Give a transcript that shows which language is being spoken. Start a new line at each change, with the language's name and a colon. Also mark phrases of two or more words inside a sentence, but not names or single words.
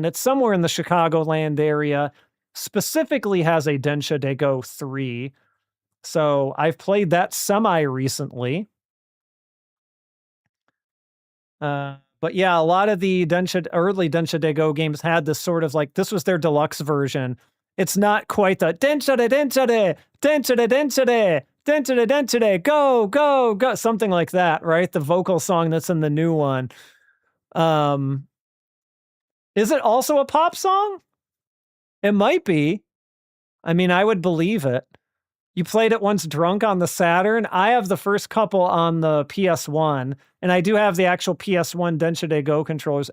English: It's somewhere in the Chicagoland area. Specifically has a Densha de Go 3. So I've played that semi-recently. But yeah, a lot of the early Densha de Go games had this sort of like, this was their deluxe version. It's not quite the Densha de Densha de, Densha de Densha de, Densha de Densha de, go, go, go, something like that, right? The vocal song that's in the new one. Is it also a pop song? It might be. I mean, I would believe it. You played it once drunk on the Saturn. I have the first couple on the PS1, and I do have the actual PS1 Densha de Go controllers.